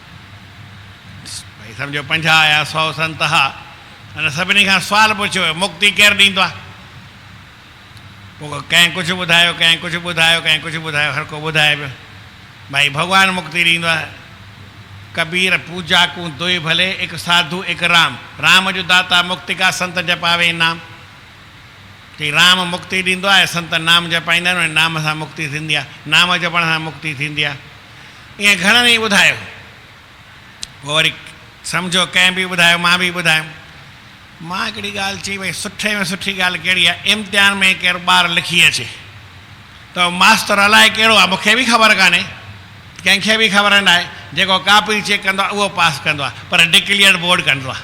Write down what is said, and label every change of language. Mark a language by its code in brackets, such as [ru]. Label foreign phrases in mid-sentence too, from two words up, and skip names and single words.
[sd] भई सम्झो 50 या 100 संत हा, अने सभिनी खां सुवालु पुछियो वियो, मुक्ति केरु ॾींदो आहे? पोइ कंहिं कुझु ॿुधायो, कंहिं कुझु ॿुधायो, कंहिं कुझु ॿुधायो, हर को ॿुधाए पियो भाई भॻवानु मुक्ति ॾींदो आहे। [hi] कबीर पूजा कूं दुई भले, एक साधु एक राम, राम जो दाता मुक्ति का संत जपावे नाम। [sd] चई राम मुक्ति ॾींदो आहे, संत नाम जपाईंदा आहिनि, नाम सां मुक्ति थींदी आहे, नाम जपण सां मुक्ति थींदी आहे। ईअं घणनि ई ॿुधायो। पोइ वरी सम्झो कंहिं बि ॿुधायो, मां बि ॿुधायो। मां हिकिड़ी ॻाल्हि चई भई सुठे में सुठी ॻाल्हि कहिड़ी आहे, इम्तिहान में केरु ॿारु लिखी अचे त मास्तर अलाए कहिड़ो आहे, मूंखे बि ख़बर कान्हे, कंहिंखे बि ख़बर न आहे, जेको कापी चेक कंदो आहे उहो पास कंदो आहे, पर डिक्लियर बोर्ड कंदो आहे।